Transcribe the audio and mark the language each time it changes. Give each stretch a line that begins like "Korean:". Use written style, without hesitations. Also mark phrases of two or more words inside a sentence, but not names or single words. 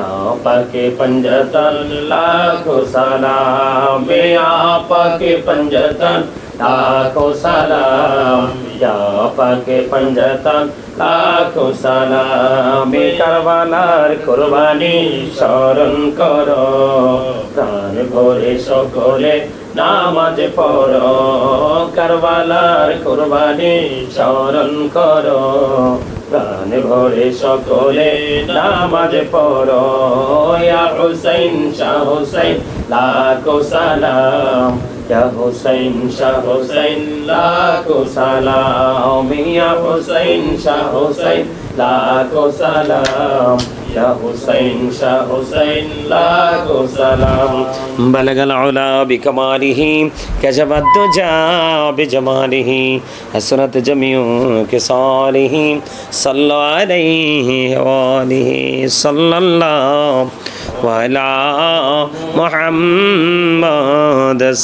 Bangla: পাকি পাঞ্জাতন লাখো সালাম ইয়া পাকি পাঞ্জাতন লাখো সালাম ইয়া পাকি পাঞ্জাতন লাখো সালাম কারবালার কুরবানী স্মরণ করো প্রাণ ভরে সকলে নামাজ পড়ো কারবালার কুরবানী স্মরণ করো প্রাণ ভরে সকলে নামাজ পড়ো ইয়া হুসাইন শাহ হুসাইন লাখো সালাম ইয়া হুসাইন শাহ হুসাইন লাখো সালাম ইয়া হুসাইন শাহ হুসাইন লাখো সালাম ইয়া হুসাইন শাহ হুসাইন লাখো সালাম
Arabic: بلغ العلى بكماله كشف الدجى بجماله حسنت جميع خصاله صلى الله عليه وآله صلى الله على محمد